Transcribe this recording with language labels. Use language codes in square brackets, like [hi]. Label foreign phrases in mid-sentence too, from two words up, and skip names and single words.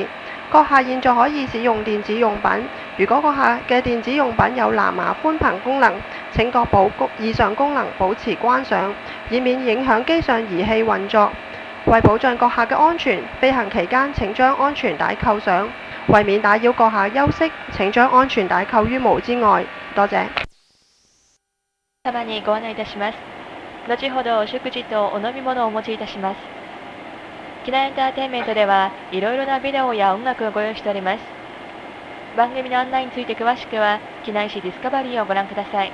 [yue] 閣下現在可以使用電子用品。如果閣下嘅電子用品有藍牙寬頻功能，請確保以上功能保持關上，以免影響機上儀器運作。為保障閣下嘅安全，飛行期間請將安全帶扣上。為免打擾閣下休息，請將安全帶扣於帽之外。多謝。 [ja] 様にご案内いたします。後ほどお食事とお飲み物をお持ちいたします。機内エンターテインメントではいろいろなビデオや音楽をご用意しております。番組の案内について詳しくは機内誌ディスカバリーをご覧ください。